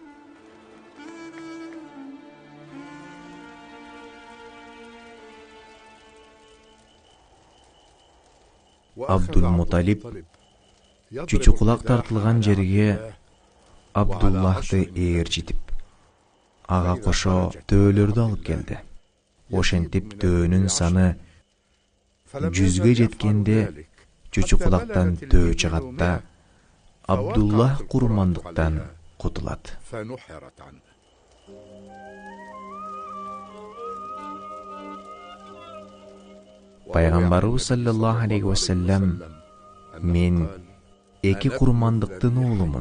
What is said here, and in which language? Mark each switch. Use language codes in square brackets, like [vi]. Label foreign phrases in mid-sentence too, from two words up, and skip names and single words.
[ky] Абдулмуталип чучуклак тартылган жерге Абдуллахты ээрчитип, ага кошо төөлөрдү алып келди. Ошентип төөнүн саны 100ге жеткенде чучуклактан төө чыгат да Абдуллах курмандыктан кутулат. [ar] فنحرت عنه. [ky] Пайгамбарыбыз [ar] صلى الله عليه وسلم: [ky] "Мен эки курмандыктын уулумун.